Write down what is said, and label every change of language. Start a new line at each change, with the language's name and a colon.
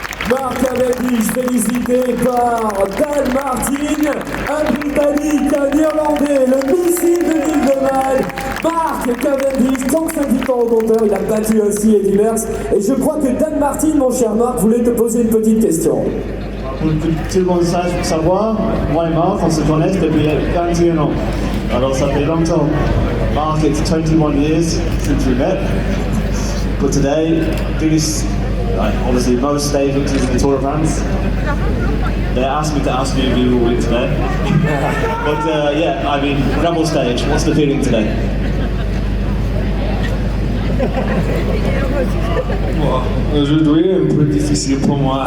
French: Marc Cavendish, félicité par Dan Martin, un Britannique, un Irlandais, le missile de l'île de Man. Marc Cavendish, 35 victoires au compteur, il a battu ainsi Eddy Merckx. Et je crois que Dan Martin, mon cher Marc, voulait te poser une petite question. Pour que tout le monde sache, pour savoir, moi et Marc, on se connaît depuis 21 ans. Alors ça fait longtemps.
English: Marc, it's 21 years since we met. But today, biggest, obviously most stage victories in the Tour de France. They asked me to ask you if you will win today. But yeah, I mean, Rebel stage, what's the feeling today?
French: Bon, aujourd'hui, un peu difficile pour moi.